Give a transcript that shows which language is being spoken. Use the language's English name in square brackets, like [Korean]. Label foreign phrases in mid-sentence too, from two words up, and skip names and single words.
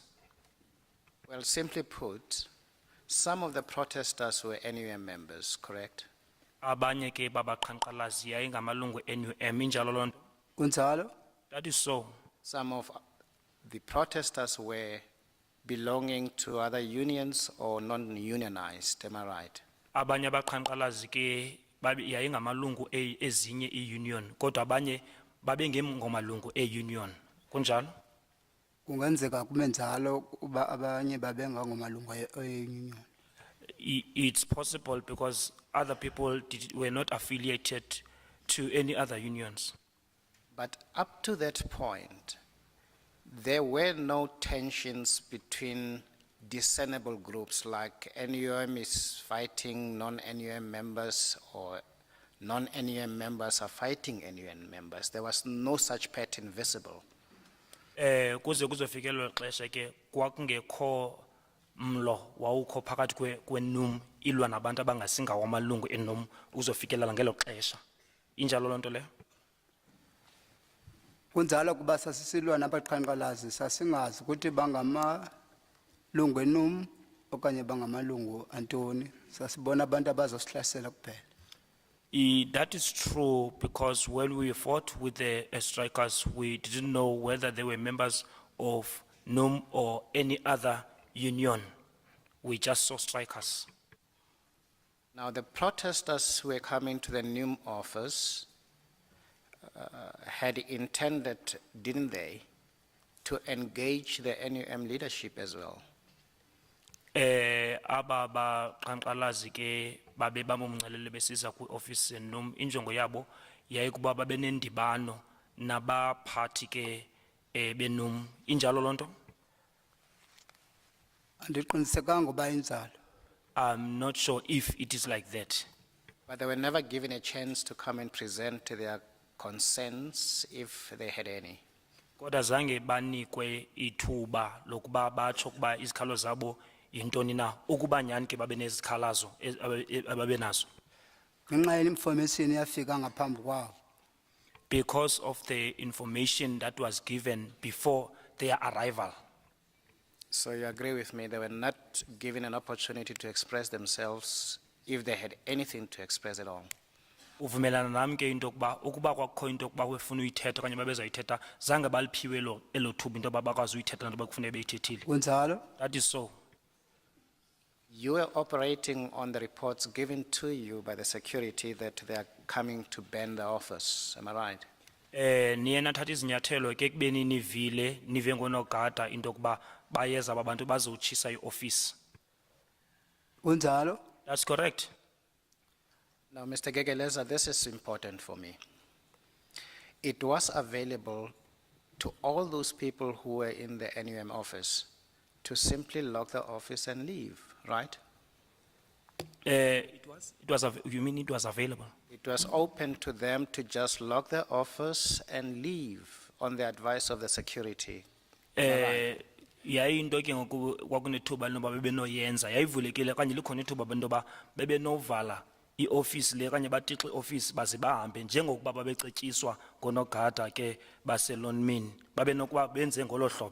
[English] Well, simply put, some of the protesters were NUM members, correct? [Xhosa] Abanye ke babaqhankqalazi yayingamalungu NUM injalo loo nto. Kunjalo? [English] That is so. Some of the protesters were belonging to other unions or non-unionized, am I right? [Xhosa] Abanye abaqhankqalazi ke yayingamalungu ezinye i-union kodwa abanye babengengomalungu e-union kunjalo. Kungenzeka kube njalo uba abanye babengangomalungu e-union. [English] It's possible because other people were not affiliated to any other unions. But up to that point, there were no tensions between discernible groups like NUM is fighting non-NUM members or non-NUM members are fighting NUM members. There was no such pattern visible. [Xhosa] Kuze kuzofikelwa xesha ke kwakungekho mlo wawukho phakathi kwenum ilwa nabantu abangasingawo amalungu enum uzofikelela ngelo xesha. Injalo lonto leyo. Kunjalo kuba sasisilwa nabaqhankqalazi sasingazi ukuthi bangamalungu enum okanye bangamalungu antoni. Sasibona abantu abazosihlasela kuphela. [English] That is true because when we fought with the strikers, we didn't know whether they were members of NUM or any other union. We just saw strikers. Now the protesters who were coming to the NUM office had intended, didn't they, to engage the NUM leadership as well? [Xhosa] Aba baqhankqalazi ke babe bamomncelele besiza ku-office enum injongo yabo yayikuba babe nendibano nabaphathi ke benum. Injalo lonto? Andiqinisekanga uba injalo. [English] I'm not sure if it is like that. But they were never given a chance to come and present their concerns if they had any. [Xhosa] Kodwa zange banikwe ithuba lokuba batsho kuba izikhalo zabo yintoni na ukuba nyani ke babe nezikhalazo ababenazo. Ngenxa ye-information yafika ngaphambi kwawo. [English] Because of the information that was given before their arrival. So you agree with me, they were not given an opportunity to express themselves if they had anything to express at all. [Xhosa] Uvumelana nami ke into yokuba ukuba kwakho into yokuba befuna uyithetha okanye babezayithetha zange baliphiwe elo thuba into yoba bakwazi uyithetha nto bakufune beyithethile. Kunjalo. [English] That is so. You were operating on the reports given to you by the security that they are coming to burn the office, am I right? [Xhosa] Niye nathatha izinyathelo ke kubeni nivile nive ngonogada into yokuba bayeza abantu bazotshisa i-office. Kunjalo. [English] That's correct. Now, Mr. Gegeleza, this is important for me. It was available to all those people who were in the NUM office to simply lock the office and leave, right? You mean it was available? It was open to them to just lock the office and leave on the advice of the security. [Xhosa] Yayi into ke ngoku kwakunethuba loba bebenoyenza yayivulekile kanye likhona ithuba bentoba bebenovala i-office le kanye batixe i-office baze bahambe njengokuba babecetyiswa ngonogada ke baselonmin babenokuba benze ngolo hlobo.